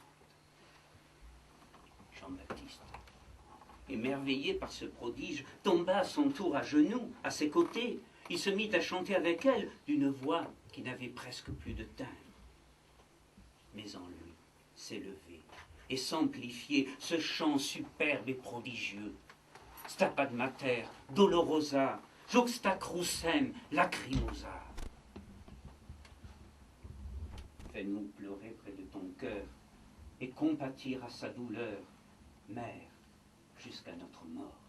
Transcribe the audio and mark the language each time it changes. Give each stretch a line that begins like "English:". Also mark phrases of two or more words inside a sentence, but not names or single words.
French: Jean-Baptiste, émerveillé par ce prodige, tomba à son tour à genoux, à ses côtés. Il se mit à chanter avec elle d'une voix qui n'avait presque plus de timbre. Mais en lui s'élevait et s'amplifiait ce chant superbe et prodigieux.
Latin: Stabat mater, dolorosa, juxta crucem, lacrimosa.
French: Fais-nous pleurer près de ton cœur et compatir à sa douleur, mère, jusqu'à notre mort.